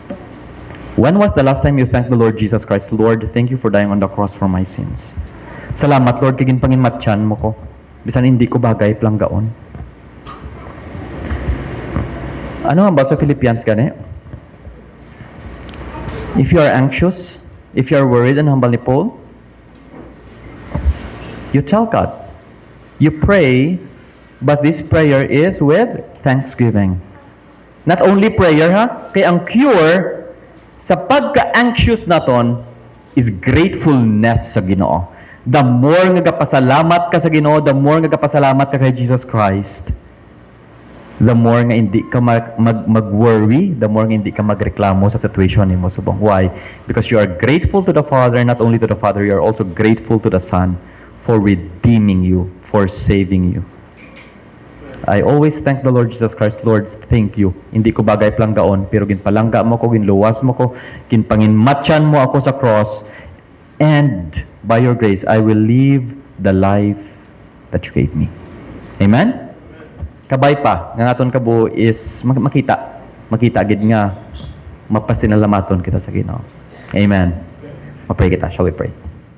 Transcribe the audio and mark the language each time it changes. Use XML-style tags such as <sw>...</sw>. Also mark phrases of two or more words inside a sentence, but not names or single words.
<en>When was the last time you thanked the Lord Jesus Christ? Lord, thank you for dying on the cross for my sins.</en> <hil>Salamat, Lord, kagin panginmatyan mo ko. Bisan hindi ko bagay planggaon. Ano ang about sa Philippians gani?</hil> <en>If you are anxious, if you are worried, and humble ni Paul, you tell God. You pray, but this prayer is with thanksgiving. Not only prayer,</en> <hil>ha? Kaya ang cure sa pagka-anxious naton is gratefulness sa Ginoo.</hil> <en>The more</en> <hil>nga kapasalamat ka sa Ginoo,</hil> <en>the more</en> <hil>nga kapasalamat ka kay Jesus Christ,</hil> <en>the more</en> <hil>nga hindi ka mag-worry,</hil> <en>the more</en> <hil>nga hindi ka magreklamo sa situation nimo subong.</hil> <en>Why? Because you are grateful to the Father, not only to the Father, you are also grateful to the Son for redeeming you, for saving you. I always thank the Lord Jesus Christ. Lord, thank you.</en> <hil>Hindi ko bagay planggaon, pero ginpalangga mo ko, ginluwas mo ko, ginpanginmatyan mo ako sa cross,</hil> <en>and by your grace, I will live the life that you gave me.</en> <hil>Amen? Kabay pa, nga aton kabo is makita gid nga mapasinalamaton kita sa Ginoo. Amen. Mapray kita.</hil> <en>Shall we pray?</en>